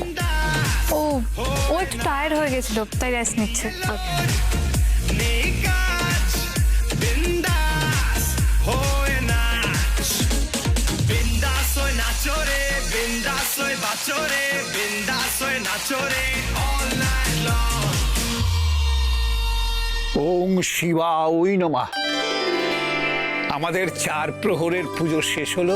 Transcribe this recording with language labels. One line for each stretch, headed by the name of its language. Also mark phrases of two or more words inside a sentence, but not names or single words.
Bangla: ও একটু টায়ার্ড হয়ে গেছিল, তাই রেস্ট নিচ্ছে। নেই কাজ, বিন্দাস হয়ে নাচ। বিন্দাস হয়ে নাচো রে, বিন্দাস হয়ে বাঁচো রে, বিন্দাস হয়ে নাচো রে
English: all night long।
Sanskrit: ওং শিবায় নমঃ।
Bangla: আমাদের 4 প্রহরের পুজো শেষ হলো।